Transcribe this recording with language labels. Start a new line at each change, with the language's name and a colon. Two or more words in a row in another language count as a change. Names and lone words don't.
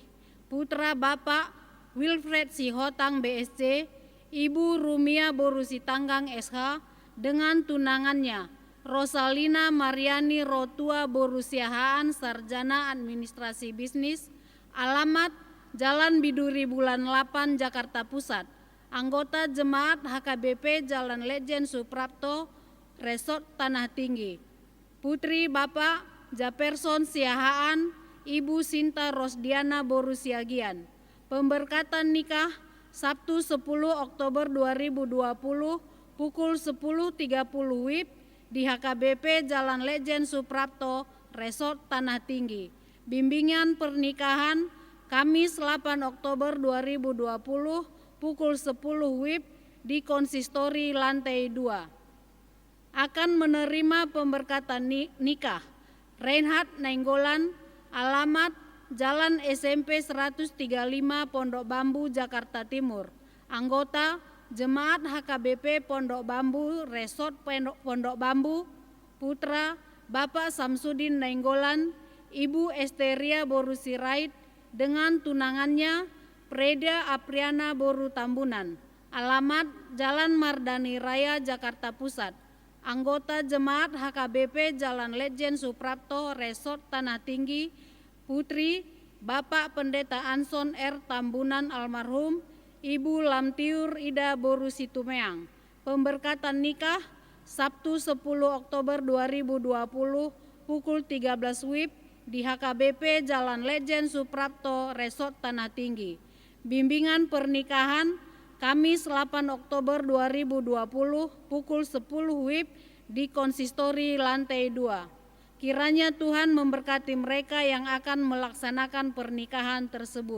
Indonesian: Putra Bapak Wilfred Sihotang BSC, Ibu Rumia Boru Sitanggang SH dengan tunangannya Rosalina Mariani Rotua Boru Siahaan, Sarjana Administrasi Bisnis. Alamat Jalan Biduri Bulan 8, Jakarta Pusat. Anggota Jemaat HKBP Jalan Lejen Suprapto, Resort Tanah Tinggi. Putri Bapak Japerson Siahaan, Ibu Sinta Rosdiana Boru Siagian. Pemberkatan nikah Sabtu 10 Oktober 2020 pukul 10.30 WIB di HKBP Jalan Lejen Suprapto, Resort Tanah Tinggi. Bimbingan pernikahan Kamis 8 Oktober 2020 pukul 10 WIB di Konsistori lantai 2. Akan menerima pemberkatan nikah Reinhard Nainggolan. Alamat Jalan SMP 135 Pondok Bambu, Jakarta Timur. Anggota Jemaat HKBP Pondok Bambu, Resort Pondok Bambu. Putra Bapak Samsudin Nainggolan, Ibu Esteria Boru Sirait dengan tunangannya Preda Apriana Boru Tambunan. Alamat Jalan Mardani Raya, Jakarta Pusat. Anggota Jemaat HKBP Jalan Lejen Suprapto, Resort Tanah Tinggi. Putri Bapak Pendeta Anson R. Tambunan almarhum, Ibu Lamtiur Ida Boru Situmeang. Pemberkatan nikah Sabtu 10 Oktober 2020 pukul 13 WIB di HKBP Jalan Lejen Suprapto, Resort Tanah Tinggi. Bimbingan pernikahan Kamis 8 Oktober 2020 pukul 10 WIB di Konsistori lantai 2. Kiranya Tuhan memberkati mereka yang akan melaksanakan pernikahan tersebut.